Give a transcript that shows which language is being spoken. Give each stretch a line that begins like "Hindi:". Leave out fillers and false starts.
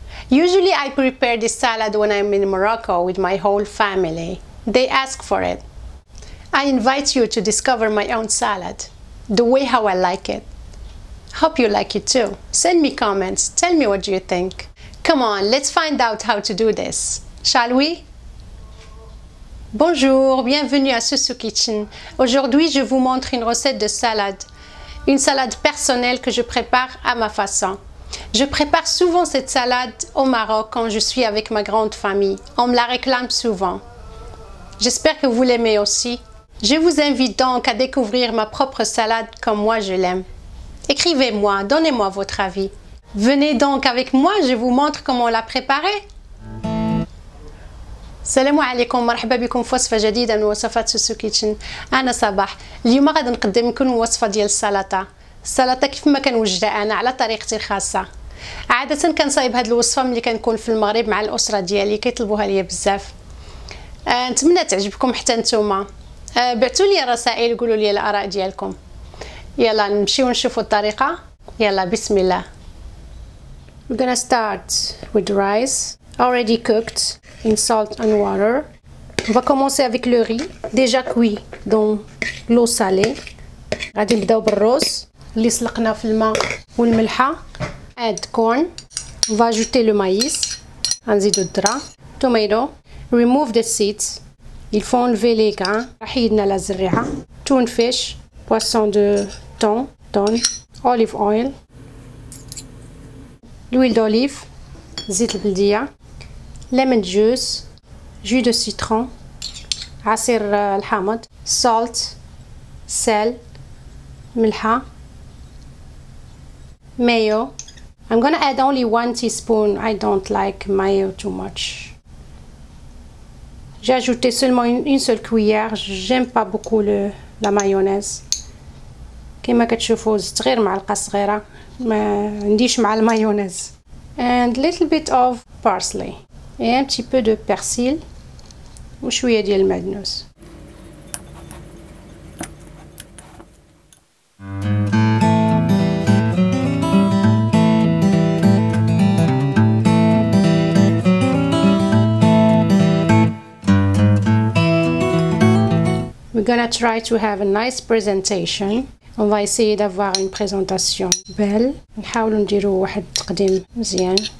English: Usually I prepare this salad when I'm in Morocco with my whole family. They ask for it. I invite you to discover my own salad, the way how I like it. Hope you like it too. Send me comments, tell me what you think. Come on, let's find out how to do this, shall we?
French: Bonjour, bienvenue à Susu Kitchen. Aujourd'hui, je vous montre une recette de salade. Une salade personnelle que je prépare à ma façon. Je prépare souvent cette salade au Maroc quand je suis avec ma grande famille. On me la réclame souvent. J'espère que vous l'aimez aussi. Je vous invite donc à découvrir ma propre salade comme moi je l'aime. Écrivez-moi, donnez-moi votre avis. Venez donc avec moi, je vous montre comment la préparer.
Arabic: السلام عليكم، مرحبا بكم في وصفه جديده من وصفات سوسو كيتشن. انا صباح. اليوم غادي نقدم لكم وصفه ديال السلطه كيف ما كنوجدها انا على طريقتي الخاصه. عاده كنصايب هذه الوصفه ملي كنكون في المغرب مع الاسره ديالي، كيطلبوها ليا بزاف. نتمنى تعجبكم حتى نتوما. بعثوا لي رسائل قولوا لي الاراء ديالكم. يلا نمشيو نشوفوا الطريقه. يلا بسم الله.
English: We're gonna start with rice already cooked in salt and water.
French: On va commencer avec le riz déjà cuit dans l'eau salée.
Arabic: غادي نبداو بالرز اللي سلقنا في الماء والملحه.
English: add corn.
French: On va ajouter le maïs.
Arabic: غنزيدو الذره.
English: tomato. remove the seeds.
French: Il faut enlever les grains.
Arabic: حيدنا لا زريعه.
English: tune fish.
French: poisson de thon.
English: olive oil.
French: l'huile d'olive.
Arabic: زيت البلديه.
English: lemon juice,
French: jus de citron,
Arabic: عصير الحامض,
English: salt,
French: sel,
Arabic: ملحة,
English: mayo. I'm gonna add only 1 teaspoon. I don't like mayo too much.
French: J'ai ajouté seulement une seule cuillère. J'aime pas beaucoup la mayonnaise.
Arabic: كما كتشوفوا زدت غير معلقة صغيرة، ما عنديش مع المايونيز.
English: And little bit of parsley.
French: Et un petit peu de persil
Arabic: وشوية ديال المعدنوس.
English: We're gonna try to have a nice presentation.
French: On va essayer d'avoir une présentation belle.
Arabic: نحاولوا نديروا واحد التقديم مزيان.